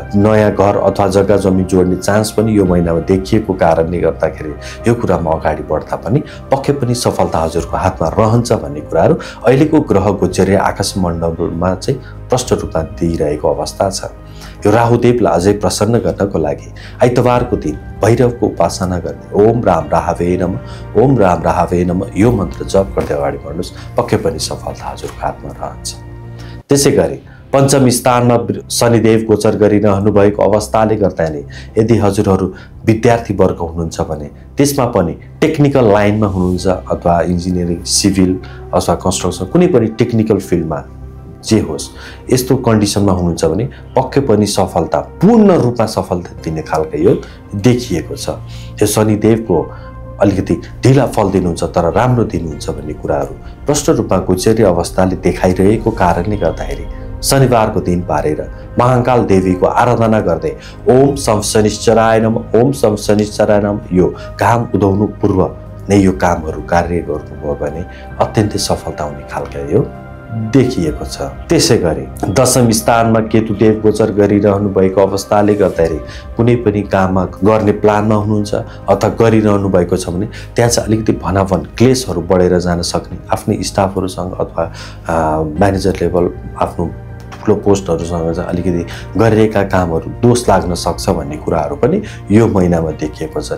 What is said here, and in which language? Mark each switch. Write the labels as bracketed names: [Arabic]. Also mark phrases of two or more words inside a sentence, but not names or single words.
[Nepali] नयाँ घर अथवा जग्गा जमिन जोड्ने चान्स पनि यो महिनामा देखिएको कारणले गर्दाखेरि यो कुरामा अगाडि बढ्दा पनि पक्कै पनि सफलता हजुरको हातमा रहन्छ भन्ने कुराहरू अहिलेको ग्रह गोचरीय आकाश मण्डलमा चाहिँ प्रष्ट रूपमा दिइरहेको अवस्था छ। यो राहुदेवलाई अझै प्रसन्न गर्नको लागि आइतबारको दिन भैरवको उपासना गर्ने [Sanskrit] ओम राम राहवे नमः, ओम राम राहवे नमः [Nepali] यो मन्त्र जप गर्दै अगाडि बढ्नुहोस्, पक्कै पनि सफलता हजुरको हातमा रहन्छ। त्यसै गरी पञ्चम स्थानमा शनिदेव गोचर गरिरहनु भएको अवस्थाले गर्दा नि यदि हजुरहरू विद्यार्थी वर्ग हुनुहुन्छ भने त्यसमा पनि [English] technical line [Nepali] हुनुहुन्छ अथवा इन्जिनियरिङ, सिभिल अथवा कन्स्ट्रक्सन कुनै पनि [English] technical field [Nepali] जे होस् यस्तो कन्डिसनमा हुनुहुन्छ भने पक्कै पनि सफलता, पूर्ण रूपमा सफलता दिने खालको योग देखिएको छ। यो शनिदेवको अलिकति ढिला फल दिनुहुन्छ तर राम्रो दिनुहुन्छ भन्ने कुराहरू प्रष्ट रूपमा गोचरीय अवस्थाले देखाइरहेको कारणले गर्दाखेरि शनिबारको दिन पारेर महाकाल देवीको आराधना गर्दै [Sanskrit] ओम शम शनिश्चराय नमः, ओम शम शनिश्चराय नमः [Nepali] यो घाम उदाउनु पूर्व नै यो कामहरू कार्य गर्नुभयो भने अत्यन्तै सफलता हुने खालको यो देखिएको छ। त्यसै गरी दशम स्थानमा केतुदेव गोचर गरिरहनु भएको अवस्थाले गर्दाखेरि कुनै पनि काममा गर्ने प्लानमा हुनुहुन्छ अथवा गरिरहनु भएको छ भने त्यहाँ चाहिँ अलिकति भनाभन क्लेशहरू बढेर जान सक्ने, आफ्नै स्टाफहरूसँग अथवा [English] manager level [Nepali] आफ्नो ठुलो पोस्टहरूसँग चाहिँ अलिकति गरिरहेका कामहरू दोष लाग्न सक्छ भन्ने कुराहरू पनि यो महिनामा देखिएको छ।